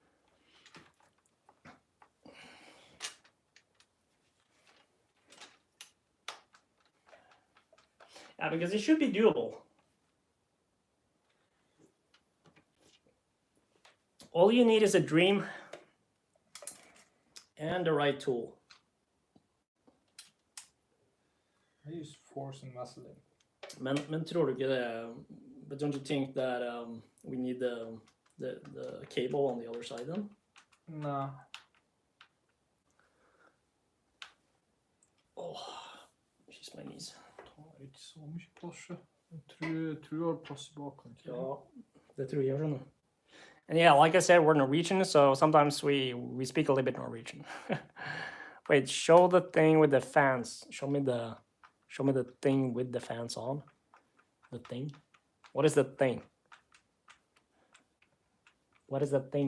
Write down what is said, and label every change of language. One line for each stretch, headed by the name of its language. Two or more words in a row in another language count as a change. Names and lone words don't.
English: Yeah, because it should be doable. All you need is a dream and the right tool. I use force and Vaseline.
Norwegian: Men tror du ikke det?
English: But don't you think that we need the cable on the other side then? No. Oh, she's my knees.
Norwegian: Det ikke så mye plass. Jeg tror du har plass i bakken. Ja, det tror jeg skjønner.
English: And yeah, like I said, we're Norwegian, so sometimes we speak a little bit Norwegian. Wait, show the thing with the fans. Show me Show me the thing with the fans on. The thing. What is the thing? What is the thing,